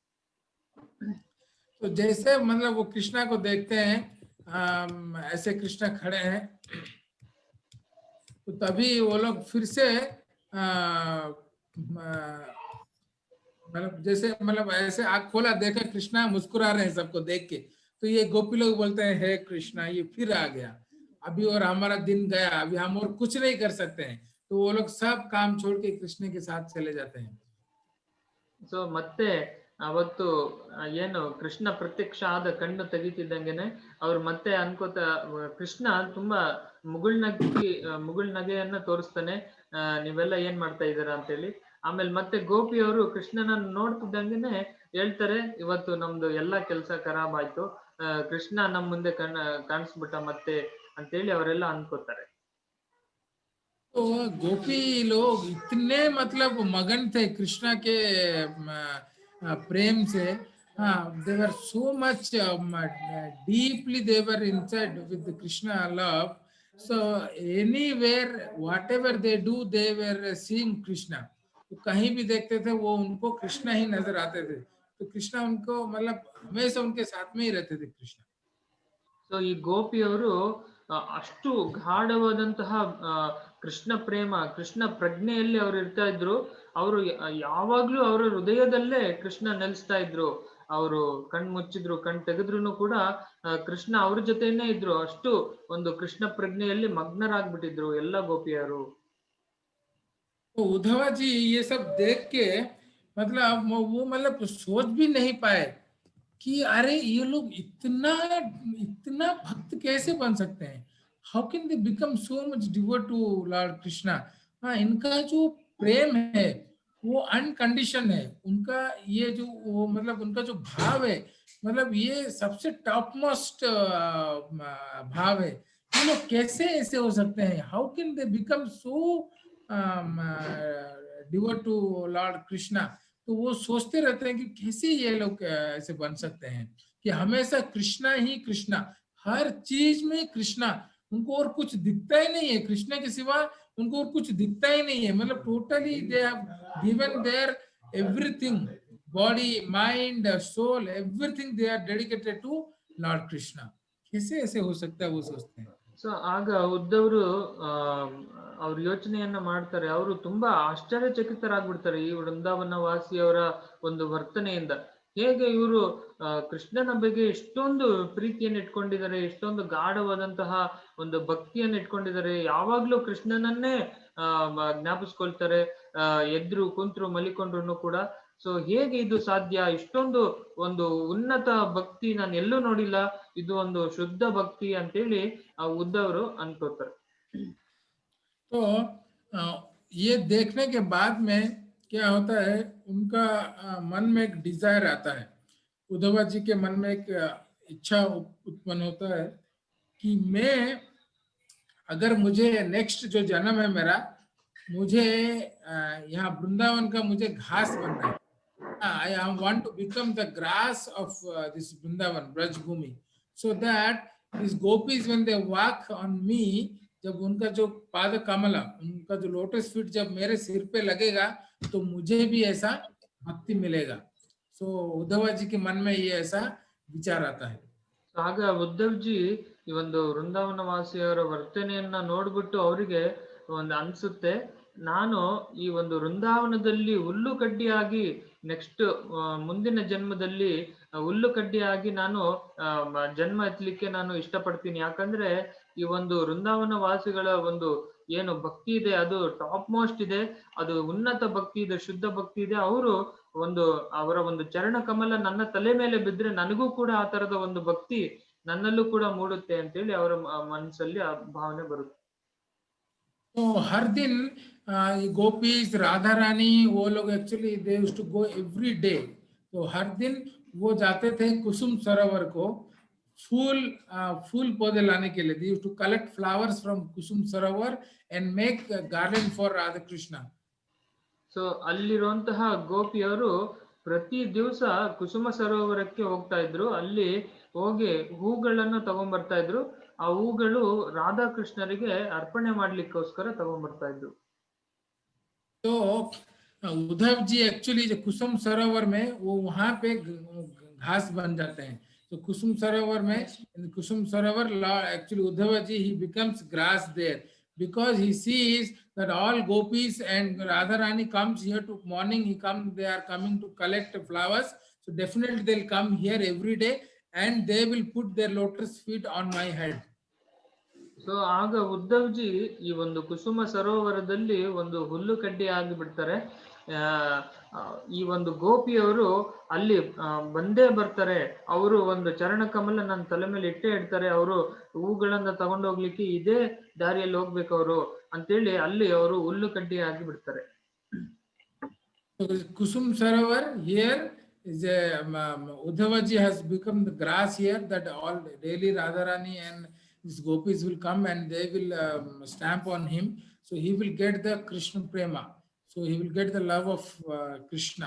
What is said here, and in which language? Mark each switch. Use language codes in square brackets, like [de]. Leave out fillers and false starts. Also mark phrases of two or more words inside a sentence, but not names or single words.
[hi] तो जैसे मतलब वो कृष्णा को देखते हैं, ऐसे कृष्णा खड़े हैं, तो तभी वो लोग फिर से मतलब जैसे मतलब ऐसे आँख खोला, देखा कृष्णा मुस्कुरा रहे हैं सबको देख के, तो ये गोपी लोग बोलते हैं, हे कृष्णा ये फिर आ गया, अभी और हमारा दिन गया, अभी हम और कुछ नहीं कर सकते हैं। तो वो लोग सब काम छोड़ के कृष्ण के साथ चले जाते हैं। [kn] ಸೊ ಮತ್ತೆ ಅವತ್ತು ಏನು ಕೃಷ್ಣ ಪ್ರತ್ಯಕ್ಷ ಆದ ಕಣ್ಣು ತೆಗಿತಿದ್ದಂಗೆನೆ ಅವ್ರು ಮತ್ತೆ ಅನ್ಕೋತ, ಕೃಷ್ಣ ತುಂಬಾ ಮುಗುಳ್ನಗೆಯನ್ನ ತೋರಿಸ್ತಾನೆ. ನೀವೆಲ್ಲ ಏನ್ ಮಾಡ್ತಾ ಇದ್ದೀರಾ ಅಂತ ಹೇಳಿ. ಆಮೇಲೆ ಮತ್ತೆ ಗೋಪಿಯವರು ಕೃಷ್ಣನನ್ನ ನೋಡ್ತಿದ್ದಂಗೆನೆ ಹೇಳ್ತಾರೆ, ಇವತ್ತು ನಮ್ದು ಎಲ್ಲಾ ಕೆಲ್ಸ ಖರಾಬ್ ಆಯ್ತು, ಕೃಷ್ಣ ನಮ್ ಮುಂದೆ ಕಾಣಿಸ್ಬಿಟ್ಟ ಮತ್ತೆ ಅಂತೇಳಿ ಅವರೆಲ್ಲ ಅನ್ಕೋತಾರೆ. [hi] तो गोपी लोग इतने मतलब मगन थे कृष्णा के प्रेम से. हाँ, [en] they were so much deeply they were inside with the Krishna love. So anywhere whatever they do they were seeing Krishna. [hi] तो कहीं भी देखते थे वो उनको कृष्णा ही नजर आते थे. तो कृष्णा उनको मतलब हमेशा उनके साथ में ही रहते थे कृष्णा. [kn] ಸೊ ಈ ಗೋಪಿಯವರು ಅಷ್ಟು ಗಾಢವಾದಂತಹ ಕೃಷ್ಣ ಪ್ರೇಮ, ಕೃಷ್ಣ ಪ್ರಜ್ಞೆಯಲ್ಲಿ ಅವರು ಇರ್ತಾ ಇದ್ರು. ಅವರು ಯಾವಾಗ್ಲೂ ಅವರ ಹೃದಯದಲ್ಲೇ ಕೃಷ್ಣ ನೆಲೆಸ್ತಾ ಇದ್ರು. ಅವರು ಕಣ್ ಮುಚ್ಚಿದ್ರು, ಕಣ್ ತೆಗೆದ್ರು ಕೂಡ ಕೃಷ್ಣ ಅವ್ರ ಜೊತೆನೇ ಇದ್ರು. ಅಷ್ಟು ಒಂದು ಕೃಷ್ಣ ಪ್ರಜ್ಞೆಯಲ್ಲಿ ಮಗ್ನರಾಗ್ಬಿಟ್ಟಿದ್ರು ಎಲ್ಲ ಗೋಪಿಯರು. [hi] तो उद्धवा जी ये सब देख के मतलब वो मतलब सोच भी नहीं पाए कि अरे ये लोग इतना इतना भक्त कैसे बन सकते हैं. [en] how can they become so much devote to Lord Krishna. [hi] हाँ, इनका जो प्रेम है वो अनकंडीशन है. उनका ये जो वो मतलब उनका जो भाव है मतलब ये सबसे [en] top most [hi] भाव है. ये लोग कैसे ऐसे हो सकते हैं. [en] how can they become so devote to Lord Krishna. [hi] तो वो सोचते रहते हैं कि कैसे ये लोग ऐसे बन सकते हैं कि हमेशा कृष्णा ही कृष्णा, हर चीज में कृष्णा. उनको और कुछ दिखता ही नहीं है कृष्णा के सिवा. उनको और कुछ दिखता ही नहीं है. [en] मतलब totally they have given their everything, body mind soul everything they are dedicated to Lord Krishna. [hi] कैसे ऐसे हो सकता है वो सोचते हैं. [kn] ಸೊ ಆಗ ಉದ್ದವರು ಅವ್ರ ಯೋಚನೆಯನ್ನ ಮಾಡ್ತಾರೆ. ಅವರು ತುಂಬಾ ಆಶ್ಚರ್ಯಚಕಿತರಾಗ್ಬಿಡ್ತಾರೆ ಈ ವೃಂದಾವನ ವಾಸಿಯವರ ಒಂದು ವರ್ತನೆಯಿಂದ. ಹೇಗೆ ಇವರು ಕೃಷ್ಣನ ಬಗ್ಗೆ ಎಷ್ಟೊಂದು ಪ್ರೀತಿಯನ್ನು ಇಟ್ಕೊಂಡಿದ್ದಾರೆ, ಎಷ್ಟೊಂದು ಗಾಢವಾದಂತಹ ಒಂದು ಭಕ್ತಿಯನ್ನು ಇಟ್ಕೊಂಡಿದ್ದಾರೆ. ಯಾವಾಗ್ಲೂ ಕೃಷ್ಣನನ್ನೇ ಜ್ಞಾಪಿಸ್ಕೊಳ್ತಾರೆ, ಎದ್ರು ಕುಂತ್ರು ಮಲಿಕೊಂಡ್ರು ಕೂಡ. ಸೊ ಹೇಗೆ ಇದು ಸಾಧ್ಯ, ಇಷ್ಟೊಂದು ಒಂದು ಉನ್ನತ ಭಕ್ತಿ ನಾನು ಎಲ್ಲೂ ನೋಡಿಲ್ಲ, ಇದು ಒಂದು ಶುದ್ಧ ಭಕ್ತಿ ಅಂತೇಳಿ ಉದ್ದವರು ಅನ್ಕೋತಾರೆ. [hi] तो ये देखने के बाद में क्या होता है, उनका मन में एक डिजायर आता है. उद्धवा जी के मन में एक इच्छा उत्पन्न होता है कि मैं अगर मुझे नेक्स्ट जो जन्म है मेरा, मुझे यहाँ वृंदावन का मुझे घास बनना है. [en] I want to become the grass of this Vrindavan, Braj Bhumi, so that these gopis when they walk on me, [hi] जब उनका जो पाद कमला, उनका जो [en] lotus feet [hi] जब मेरे सिर पे लगेगा तो मुझे भी ऐसा भक्ति मिलेगा. सो उद्धव जी के मन में ये ऐसा विचार आता है. [kn] ಆಗ ಉದ್ದವ್ಜಿ ಈ ಒಂದು ವೃಂದಾವನ ವಾಸಿಯವರ ವರ್ತನೆಯನ್ನ ನೋಡ್ಬಿಟ್ಟು ಅವರಿಗೆ ಒಂದು ಅನ್ಸುತ್ತೆ, ನಾನು ಈ ಒಂದು ವೃಂದಾವನದಲ್ಲಿ ಹುಲ್ಲು ಕಡ್ಡಿಯಾಗಿ ನೆಕ್ಸ್ಟ್ ಮುಂದಿನ ಜನ್ಮದಲ್ಲಿ ಹುಲ್ಲು ಕಡ್ಡಿಯಾಗಿ ನಾನು ಜನ್ಮ ಎತ್ತಲಿಕ್ಕೆ ನಾನು ಇಷ್ಟಪಡ್ತೀನಿ. ಯಾಕಂದ್ರೆ ಈ ಒಂದು ವೃಂದಾವನ ವಾಸಿಗಳ ಒಂದು ಏನು ಭಕ್ತಿ ಇದೆ ಅದು [en] top most [kn] ಇದೆ, ಅದು ಉನ್ನತ ಭಕ್ತಿ ಇದೆ, ಶುದ್ಧ ಭಕ್ತಿ ಇದೆ. ಅವರು ಒಂದು ಅವರ ಒಂದು ಚರಣ ಕಮಲ ನನ್ನ ತಲೆ ಮೇಲೆ ಬಿದ್ರೆ ನನಗೂ ಕೂಡ ಆ ತರದ ಒಂದು ಭಕ್ತಿ ನನ್ನಲ್ಲೂ ಕೂಡ ಮೂಡುತ್ತೆ ಅಂತೇಳಿ ಅವರ ಮನಸ್ಸಲ್ಲಿ ಆ ಭಾವನೆ ಬರುತ್ತೆ. [hi] तो हर दिन गोपीज राधा रानी वो लोग [en] actually they used to go every day. [hi] तो हर दिन वो जाते थे कुसुम सरोवर को फूल पौधे लाने के लिए. [en] they used to collect flowers from Kusum Sarovar and make garden for Radha Krishna. [kn] ಸೊ ಅಲ್ಲಿರುವಂತಹ ಗೋಪಿಯವರು ಪ್ರತಿ ದಿವಸ ಕುಸುಮ ಸರೋವರಕ್ಕೆ ಹೋಗ್ತಾ ಇದ್ರು. ಅಲ್ಲಿ ಹೋಗಿ ಹೂಗಳನ್ನು ತಗೊಂಡ್ಬರ್ತಾ ಇದ್ರು. ಆ ಹೂಗಳು ರಾಧಾಕೃಷ್ಣರಿಗೆ ಅರ್ಪಣೆ ಮಾಡ್ಲಿಕ್ಕೋಸ್ಕರ ತಗೊಂಡ್ಬರ್ತಾ ಇದ್ರು. [hi] तो उद्धव जी एक्चुअली जो कुसुम सरोवर में वो वहां पे घास बन जाते हैं. तो कुसुम सरोवर एक्चुअली उद्धव जी ही [en] becomes grass there because he sees that all gopis and Radharani comes here to morning. They are coming to collect flowers. So definitely they'll come here every day and they will put their lotus feet on my head. [kn] ಸೊ ಆಗ ಉದ್ದವ್ಜಿ ಈ ಒಂದು ಕುಸುಮ ಸರೋವರದಲ್ಲಿ ಒಂದು ಹುಲ್ಲು ಕಡ್ಡಿ ಆಗಿಬಿಡ್ತಾರೆ. ಈ ಒಂದು ಗೋಪಿಯವರು ಅಲ್ಲಿ ಬಂದೇ ಬರ್ತಾರೆ. ಅವರು ಒಂದು ಚರಣ ಕಮಲ ನನ್ನ ತಲೆ ಮೇಲೆ ಇಟ್ಟೇ ಇಡ್ತಾರೆ. ಅವರು ಹೂಗಳನ್ನ ತಗೊಂಡೋಗ್ಲಿಕ್ಕೆ ಇದೇ ದಾರಿಯಲ್ಲಿ ಹೋಗ್ಬೇಕು ಅವರು ಅಂತೇಳಿ ಅಲ್ಲಿ ಅವರು ಹುಲ್ಲು ಕಡ್ಡಿ ಆಗಿ ಬಿಡ್ತಾರೆ. [en] Kusum Sarovar here is a Uddhavaji has become the grass here that all daily Radharani and these gopis will come and they will stamp on him. So he will get the Krishna prema. So he will get the love of Krishna.